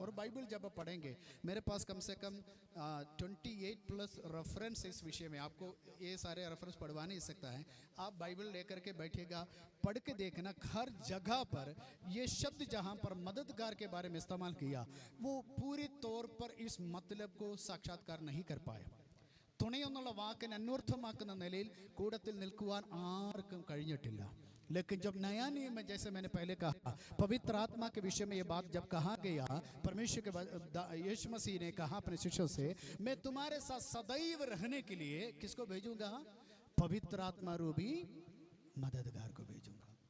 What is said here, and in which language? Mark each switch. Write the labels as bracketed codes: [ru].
[hi] और बाइबल जब आप पढ़ेंगे, मेरे पास कम से कम 28+ रेफरेंस इस विषय में, आपको ये सारे रेफरेंस पढ़वा नहीं सकता है। आप बाइबल लेकर के बैठिएगा, पढ़ के देखना, हर जगह पर ये शब्द जहाँ पर मददगार के बारे में इस्तेमाल किया, वो पूरी तौर पर इस मतलब को साक्षात्कार नहीं कर पाए। [ml] തുണയെന്നുള്ള വാക്കിനെ അന്വർത്ഥമാക്കുന്ന നിലയിൽ കൂടത്തിൽ നിൽക്കുവാൻ ആർക്കും കഴിഞ്ഞിട്ടില്ല। [hi] लेकिन जब नया नियम में, जैसे मैंने पहले कहा, पवित्र आत्मा के विषय में ये बात जब कहा गया, परमेश्वर के यीशु मसीह ने कहा अपने शिष्यों से, मैं तुम्हारे साथ सदैव रहने के लिए किसको भेजूंगा? पवित्र आत्मा रूपी मददगार को भेजूंगा।